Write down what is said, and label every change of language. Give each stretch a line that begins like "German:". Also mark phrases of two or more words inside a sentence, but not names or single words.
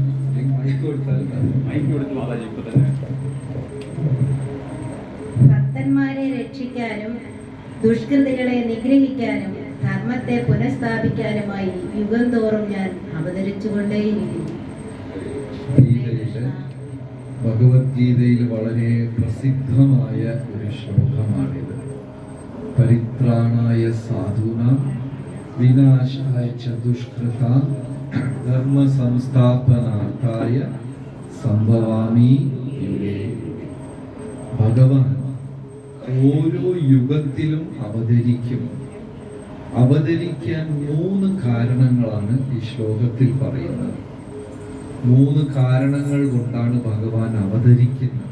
Malayalam: ഭക്തന്മാരെ രക്ഷിക്കാനും ദുഷ്കൃതികളെ നിഗ്രഹിക്കാനും ധർമ്മത്തെ പുനഃസ്ഥാപിക്കാനുമായി യുഗം തോറും ഞാൻ അവതരിച്ചുകൊണ്ടേയിരിക്കുന്നു. ഭഗവത്ഗീതയിൽ വളരെ പ്രസിദ്ധമായ ഒരു ശ്ലോകമാണിത്.
Sanskrit: പരിത്രാണായ സാധൂനാം വിനാശായ ച ദുഷ്കൃതാം ധർമ്മ സംസ്ഥാപനാർത്ഥായ സംഭവാമി യുഗേ.
Malayalam: ഭഗവാൻ ഓരോ യുഗത്തിലും അവതരിക്കാൻ 3 കാരണങ്ങളാണ് ഈ ശ്ലോകത്തിൽ പറയുന്നത്. 3 കാരണങ്ങൾ കൊണ്ടാണ് ഭഗവാൻ അവതരിക്കുന്നത്.